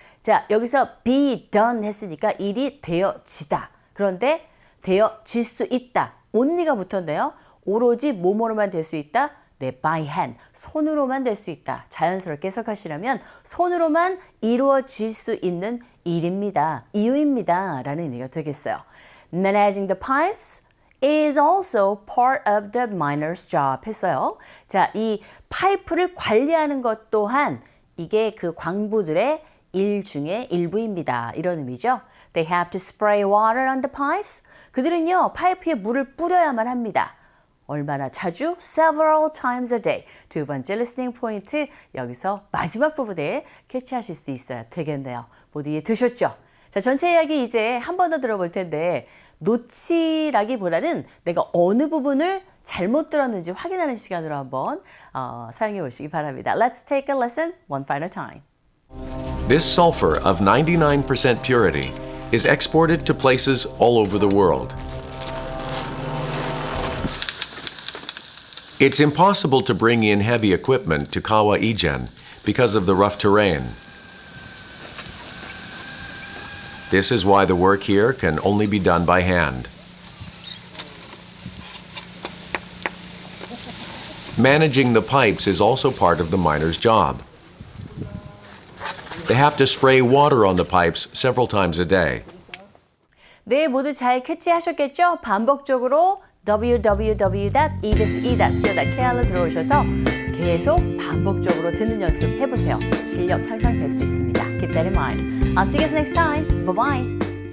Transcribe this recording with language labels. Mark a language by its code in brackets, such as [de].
[ko] 자, 여기서 be done 했으니까 일이 되어지다. 그런데 되어질 수 있다. only가 붙었네요. 오로지 뭐뭐로만 될 수 있다. 네, by hand. 손으로만 될 수 있다. 자연스럽게 해석하시려면 손으로만 이루어질 수 있는 일입니다. 이유입니다. 라는 의미가 되겠어요. [en] Managing the pipes is also part of the miner's job [ko] 했어요. 자, 이 파이프를 관리하는 것 또한 이게 그 광부들의 일 중에 일부입니다. 이런 의미죠. [en] They have to spray water on the pipes. [ko] 그들은요, 파이프에 물을 뿌려야만 합니다. 얼마나 자주? [en] Several times a day. [ko] 두 번째 listening 포인트 여기서 마지막 부분에 캐치하실 수 있어야 되겠네요. 모두 이해되셨죠? 자, 전체 이야기 이제 한 번 더 들어볼 텐데 놓치라기보다는 내가 어느 부분을 잘못 들었는지 확인하는 시간으로 한번 사용해 보시기 바랍니다. [en] Let's take a lesson one final time. This sulfur of 99% purity is exported to places all over the world. It's impossible to bring in heavy equipment to Kawaii-gen because of the rough terrain. This is why the work here can only be done by hand. Managing the pipes is also part of the miner's job. They have to spray water on the pipes several times a day. [ko] 네, 모두 잘 캐치하셨겠죠? 반복적으로 www.edse.co.kr로 들어오셔서 계속 반복적으로 듣는 연습 해보세요. 실력 향상될 수 있습니다. [en] Keep that in mind. I'll see you guys next time. Bye-bye.